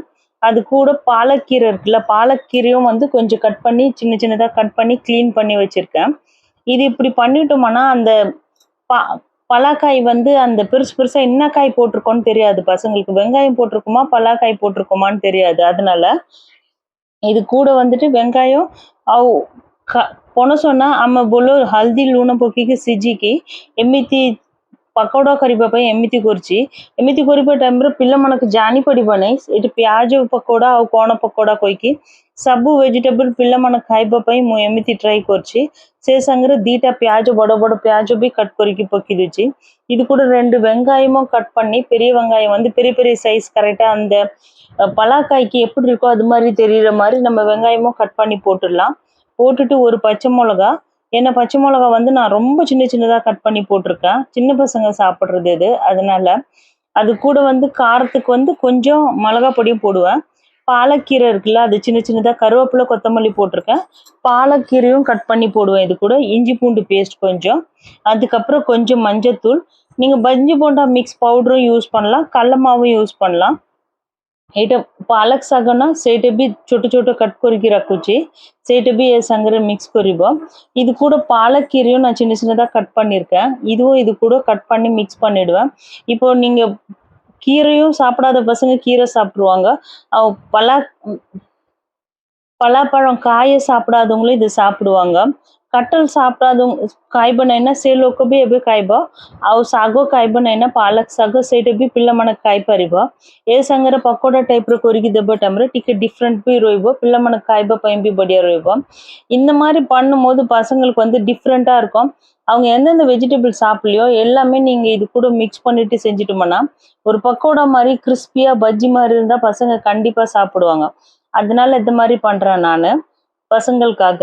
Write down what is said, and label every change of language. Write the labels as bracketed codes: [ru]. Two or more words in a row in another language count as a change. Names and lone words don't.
[ta] அது கூட பாலக்கீரை இருக்குல்ல, பாலக்கீரையும் வந்து கொஞ்சம் கட் பண்ணி சின்ன சின்னதா கட் பண்ணி க்ளீன் பண்ணி வச்சிருக்கேன். இது இப்படி பண்ணிட்டோம்னா அந்த ப பலாக்காய் வந்து அந்த பெருசு பெருசா என்ன காய் போட்டிருக்கோம்னு தெரியாது பசங்களுக்கு. வெங்காயம் போட்டிருக்கோமா, பலாக்காய் போட்டிருக்கோமான்னு தெரியாது. அதனால இது கூட வந்துட்டு வெங்காயம் [or] ଆଉ ପଣସ ନା ଆମେ ବୋଲ ହଳଦୀ ଲୁଣ ପକେଇକି ସିଝିକି ଏମିତି ପକୋଡ଼ା କରିବା ପାଇଁ ଏମିତି କରୁଛି। ଏମିତି କରିବା ଟାଇମ୍ରେ ପିଲାମାନଙ୍କୁ ଜାଣିପାରିବ ନାହିଁ ଏଠି ପିଆଜ ପକୋଡ଼ା ଆଉ କ'ଣ ପକୋଡ଼ା କହିକି ସବୁ ଭେଜିଟେବଲ୍ ପିଲାମାନେ ଖାଇବା ପାଇଁ ମୁଁ ଏମିତି ଟ୍ରାଏ କରୁଛି। ସେ ସାଙ୍ଗରେ 2ଟା ପିଆଜ ବଡ଼ ବଡ଼ ପିଆଜ ବି கட் କରିକି [ta] பக்கி வச்சு இது கூட 2 வெங்காயமும் கட் பண்ணி பெரிய வெங்காயம் வந்து பெரிய பெரிய சைஸ் கரெக்டாக அந்த பலாக்காய்க்கு எப்படி இருக்கோ அது மாதிரி தெரியுற மாதிரி நம்ம வெங்காயமும் கட் பண்ணி போட்டுடலாம். போட்டுட்டு ஒரு பச்சை மிளகா, ஏன்னா பச்சை மிளகா வந்து நான் ரொம்ப சின்ன சின்னதாக கட் பண்ணி போட்டிருக்கேன். சின்ன பசங்க சாப்பிட்றது இது, அதனால அது கூட வந்து காரத்துக்கு வந்து கொஞ்சம் மிளகா பொடியும் போடுவேன். பாலக்கீரை இருக்குல்ல, அது சின்ன சின்னதாக கருவேப்பிலை கொத்தமல்லி போட்டிருக்கேன். பாலக்கீரையும் கட் பண்ணி போடுவேன். இது கூட இஞ்சி பூண்டு பேஸ்ட் கொஞ்சம், அதுக்கப்புறம் கொஞ்சம் மஞ்சத்தூள். நீங்கள் பஜ்ஜி போண்டா மிக்ஸ் பவுடரும் யூஸ் பண்ணலாம், கடல மாவும் யூஸ் பண்ணலாம். [or] ଏଇଟା ପାଲକ ଶାଗ ନା ସେଇଟା ବି ଛୋଟ ଛୋଟ କଟ୍ କରିକି ରଖୁଛି, ସେଇଟା ବି ଏ ସାଙ୍ଗରେ மிக்ஸ் କରିବ. [ta] இது கூட பாலக்கீரையும் நான் சின்ன சின்னதாக கட் பண்ணியிருக்கேன். இதுவும் இது கூட கட் பண்ணி மிக்ஸ் பண்ணிடுவேன். இப்போ நீங்கள் கீரையும் சாப்பிடாத பசங்க கீரை சாப்பிடுவாங்க. பலாப்பழம் காயை சாப்பிடாதவங்களும் இது சாப்பிடுவாங்க. [or] କଟହଲ ସାପଡ଼ାଦବଂଗ ଖାଇବେ ନାହିଁ ନା ସେ ଲୋକ ବି ଏବେ ଖାଇବେ ଆଉ ଶାଗ ଖାଇବେ ନାହିଁ ନା ପାଳଙ୍ଗ ଶାଗ ସେଇଟା ବି ପିଲା ମାନେ ଖାଇ ପାରିବେ ଏ ସାଙ୍ଗରେ ପକୋଡ଼ା ଟାଇପ ରେ କରିକି ଦେବୁ ଟାଇମ ରେ ଟିକେ ଡିଫରେଣ୍ଟ ବି ରହିବ ପିଲା ମାନେ ଖାଇବା ପାଇଁ ବି ବଢ଼ିଆ ରହିବ இந்த [ta] மாதிரி பண்ணும்போது பசங்களுக்கு வந்து டிஃப்ரெண்டா இருக்கும் அவங்க எந்தெந்த வெஜிடபிள் சாப்பிடலையோ எல்லாமே நீங்க இது கூட மிக்ஸ் பண்ணிட்டு செஞ்சுட்டோம்னா ஒரு பக்கோடா மாதிரி கிறிஸ்பியா பஜ்ஜி மாதிரி இருந்தா பசங்க கண்டிப்பா சாப்பிடுவாங்க அதனால இந்த மாதிரி பண்றேன் நான் பசங்களுக்காக